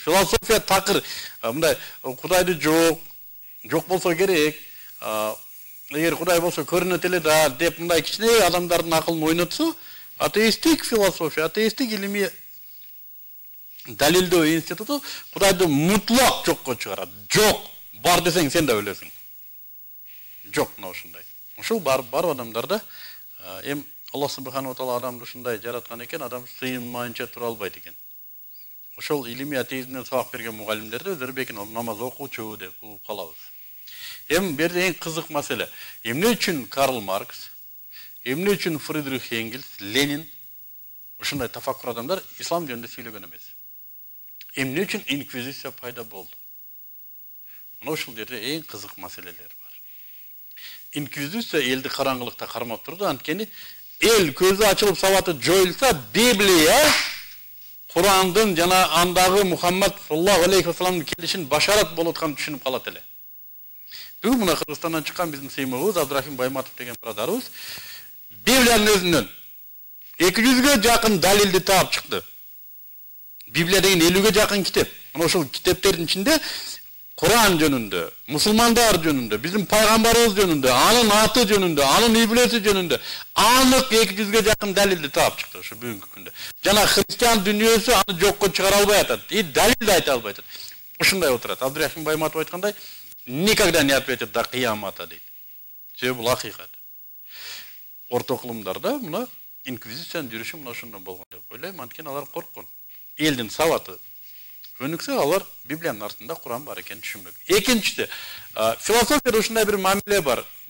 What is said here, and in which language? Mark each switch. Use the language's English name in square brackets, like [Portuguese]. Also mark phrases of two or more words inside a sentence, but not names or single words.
[Kyrgyz] Философия такыр мындай Кудайды жок болсо керек, эгер Кудай болсо көрүнөт эле да деп мындай кичине адамдардын акылын ойнотсо, атеисттик философия, атеисттик илимий далилдөө институту Кудайды мутлак жокко чыгарат. Жок, бар десең сен да өлөсүң. Жок мына ушундай. Ушул бар адамдарда эм [Arabic] الله سبحانه وتعالى [Kyrgyz] адамды ушундай жараткан экен, адам сыйынмайынча тура албайт экен. Ошол илимий атеизмден сабак берген мугалимдерди өздөрү бекин намаз окуучу деп угуп калабыз. Эми бул жерде эң кызык маселе. Эмне үчүн Карл Маркс, эмне үчүн Фридрих Энгельс, Ленин ушундай тафаккур адамдар ислам жөнүндө сүйлөгөн эмес? Эмне үчүн инквизиция пайда болду? Мына ушул жерде эң кызык маселелер бар. Инквизиция элди караңгылыкта кармап турду, анткени эл көзү ачылып сабаты жоюлса, Библия, Курандын жана андагы Мухаммад [Arabic] صلى الله عليه وسلمдын [Kyrgyz] келишин башарат болуп атканын түшүнүп калат эле. Бүгүн мына Кыргызстандан чыккан биздин сыймыгыбыз Абдрахим Байматов деген брадарыбыз Библиянын өзүнөн 200ге жакын далилди таап чыкты. Библия деген 50ге жакын китеп. Мына ошол китептердин ичинде Куран жөнүндө, мусулмандар жөнүндө, биздин пайгамбарыбыз жөнүндө, анын аты жөнүндө, анын иблеси жөнүндө анык 200ге жакын далилди таап чыкты ошо бүгүнкү күндө. Жана христиан дүйнөсү аны жокко чыгара албай атат, далилди айта албай атат. Ушундай отурат. Абдрахим Байматов айткандай, [Russian] никогда не ответит до [Kyrgyz] кыямата дейт. Себеби бул акыйкат. Орто кылымдарда мына инквизициянын жүрүшү мына ошондон болгон деп ойлойм, анткени алар корккон. Элдин сабаты өнүксө, алар Библиянын артында Куран бар экенин түшүнбөк. Экинчиси, философияда ушундай бир мамиле бар.